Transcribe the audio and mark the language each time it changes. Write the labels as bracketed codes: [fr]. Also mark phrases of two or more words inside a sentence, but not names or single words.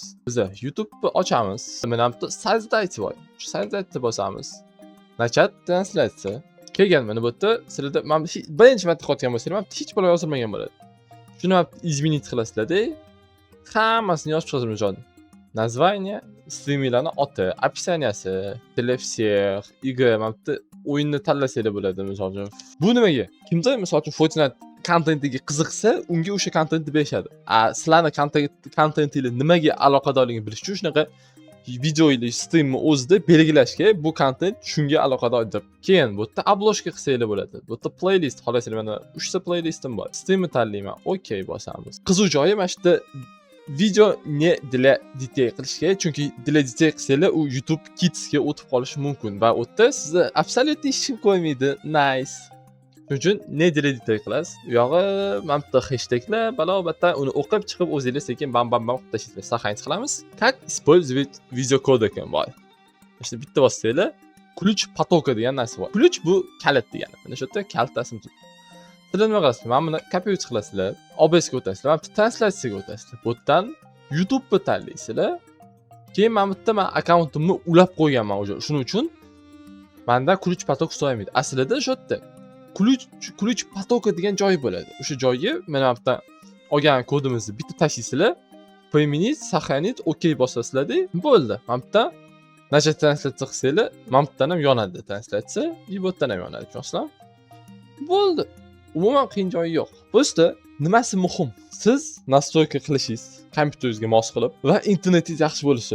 [uz] Biz YouTube'ni ochamiz. Mana bu создать bor. Shu создать bosamiz. [ru] Начать трансляция. [uz] Kelgan mana bu yerda sizlarda men birinchi marta qilayotgan bo'lsam, hech balo yozilmagan bo'ladi. Shuni izminit qilasizlar-da. Hammasini yozib chiqasiz joyda. [ru] Название, [uz] strimlarning oti, [ru] описанияsi, для всех, игра, [uz] mana bu o'yinni tanlasanglar bo'ladi, misol uchun. Bu nimaga? Kimdir misol uchun Fortnite kontentiga qiziqsa, unga o'sha kontentni berishadi. Sizlarning kontentingiz nimaga aloqadorligini bilish uchun shunaqa video ile streamni o'zida belgilashga, bu kontent shunga aloqador deb. Keyin bu yerda obloshka qilsanglar bo'ladi. Bu yerda playlist, xohlasanglar mana 3 ta playlistim bor. Streamni tanlayman. Okay bosamiz. Qiziq joyi mana shu yerda video [ru] не для детей [uz] qilishga, chunki [ru] для детей [uz] qilsanglar u YouTube Kids'ga o'tib qolishi mumkin va u yerda sizni absolut hech kim ko'rmaydi. Nice. Shuning uchun [ru] не для детей [uz] qilasiz. U yog'i mana bu hashtaglar, balobatdan uni o'qib chiqib o'zingiz sekin bam qilib tashlaysiz. Saqlanch qilamiz. [ru] Как использовать видеокодек bor. [uz] Mana bitta bossanglar, [ru] ключ потока [uz] degan narsa bor. Ключ bu kalit degani. Mana shu yerda kalitasini tut. Sizlar nima qilasizlar? Mana buni copy qilasizlar, OBSga o'tasizlar, mana bu translyatsiyaga o'tasizlar. Bu yerdan YouTube'ni tanlaysizlar. Keyin mana bu yerda men akkauntimni ulab qo'yganman o'sha. Shuning uchun menda [ru] ключ поток [uz] so'ramaydi. Aslida shu yerda [ru] ключ потока [uz] degan joy bo'ladi. O'sha joyga mana bu yerdan olgan kodimizni bitta tashlaysizlar. [ru] Применить, сохранить, [uz] okey bosasizlar-da, bo'ldi. Mana bu yerdan [ru] начать трансляция [uz] qilsanglar, mana bu yerdan ham yonadi translyatsiya, bu yerdan ham yonadi, ko'rsam. Bo'ldi. Umuman qiyin joyi yo'q. Просто nimasi muhim? Siz настройка qilishingiz, kompyuteringizga mos qilib va internetingiz yaxshi bo'lishi.